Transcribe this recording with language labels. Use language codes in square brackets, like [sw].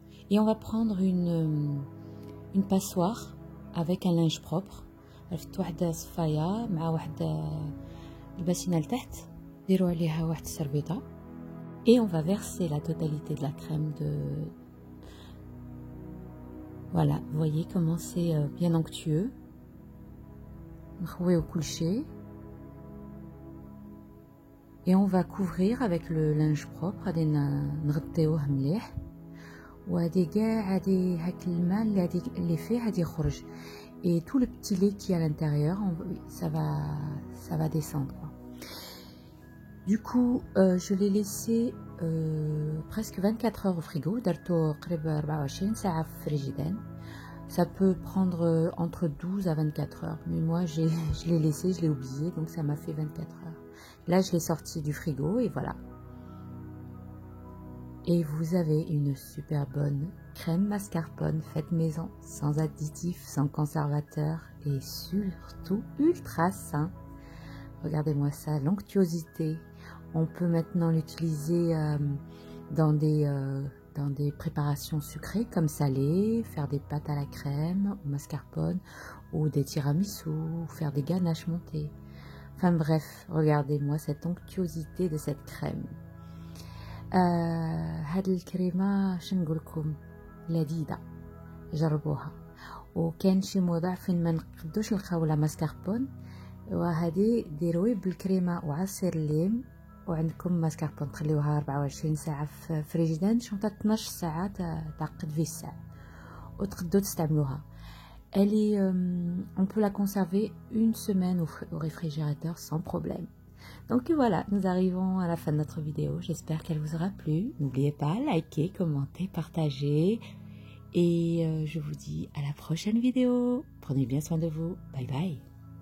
[fr] Et on va prendre une passoire avec un linge propre. [ar] واحدة صفاية مع واحدة الباسينة لتحت ديروا عليها واحد السربيطة. [fr] Et on va verser la totalité de la crème de... Voilà, vous voyez comment c'est bien onctueux. [ar] نخويو كلشي. [fr] Et on va couvrir avec le linge propre. [ar] غادي نغطيوه مليح. وهادي كاع هادي هاك الماء اللي فيه غادي يخرج. [fr] Et tout le petit lait qui est à l'intérieur, ça va descendre. Du coup, je l'ai laissé presque 24 heures au frigo. [ar] درتو قريب 24 ساعة في الفريجيدان. [fr] Ça peut prendre entre 12 à 24 heures. Mais moi, je l'ai laissé, je l'ai oublié, donc ça m'a fait 24 heures. Là, je l'ai sorti du frigo et voilà. Et vous avez une super bonne crème mascarpone faite maison, sans additifs, sans conservateur et surtout ultra sain. Regardez-moi ça, l'onctuosité. On peut maintenant l'utiliser dans des préparations sucrées comme salées, faire des pâtes à la crème ou mascarpone ou des tiramisu, faire des ganaches montées. Enfin bref, regardez-moi cette onctuosité de cette crème. [ar] هاد الكريمة شنقولكم لذيذة، جربوها. وكان شي مواضع فين ما نقدوش نلقاو لا ماسكاربون وهذه ديروي بالكريمة وعصير الليم وعندكم ماسكاربون تخليوها 24 ساعة في فريجيدان شنطة 12 ساعة تعقد فيه الساعة وتقدروا تستعملوها. [fr] On peut la conserver une semaine au réfrigérateur sans problème. Donc voilà, nous arrivons à la fin de notre vidéo. J'espère qu'elle vous aura plu. N'oubliez pas, likez, commentez, partagez. Et je vous dis à la prochaine vidéo. Prenez bien soin de vous. Bye bye.